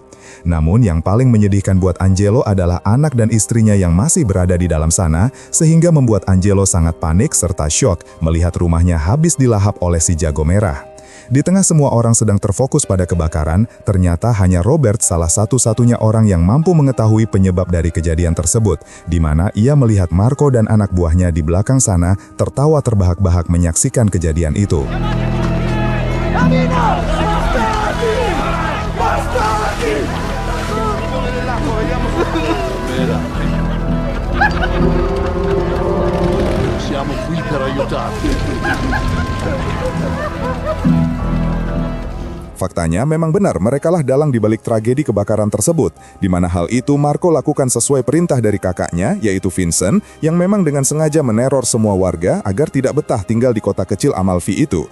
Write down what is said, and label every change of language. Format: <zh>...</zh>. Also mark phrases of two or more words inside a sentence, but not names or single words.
<id>Namun yang paling menyedihkan buat Angelo adalah anak dan istrinya yang masih berada di dalam sana, sehingga membuat Angelo sangat panik serta syok melihat rumahnya habis dilahap oleh si jago merah. Di tengah semua orang sedang terfokus pada kebakaran, ternyata hanya Robert salah satu-satunya orang yang mampu mengetahui penyebab dari kejadian tersebut, di mana ia melihat Marco dan anak buahnya di belakang sana tertawa terbahak-bahak menyaksikan kejadian itu.</id> <it>Siamo qui per aiutarti.</it> <id>Faktanya memang benar merekalah dalang dibalik tragedi kebakaran tersebut, di mana hal itu Marco lakukan sesuai perintah dari kakaknya, yaitu Vincent, yang memang dengan sengaja meneror semua warga agar tidak betah tinggal di kota kecil Amalfi itu.</id>